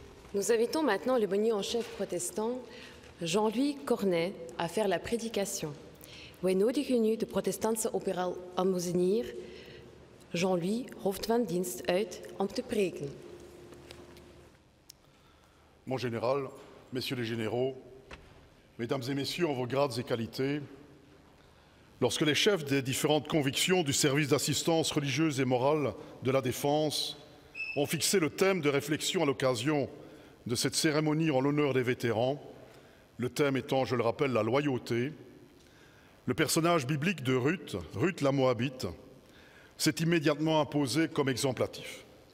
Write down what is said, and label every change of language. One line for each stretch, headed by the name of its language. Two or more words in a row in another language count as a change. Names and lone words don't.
French: Nous invitons maintenant le bonnier en chef protestant, Jean-Louis Cornet, à faire la prédication.
Dutch: Wij nodigen nu de protestantse operaal aalmoezenier Jean-Louis, hoofd van dienst, uit om te preken.
French: Mon général, messieurs les généraux, mesdames et messieurs en vos grades et qualités, lorsque les chefs des différentes convictions du service d'assistance religieuse et morale de la Défense ont fixé le thème de réflexion à l'occasion de cette cérémonie en l'honneur des vétérans, le thème étant, je le rappelle, la loyauté, le personnage biblique de Ruth, Ruth la Moabite, s'est immédiatement imposé comme exemplatif.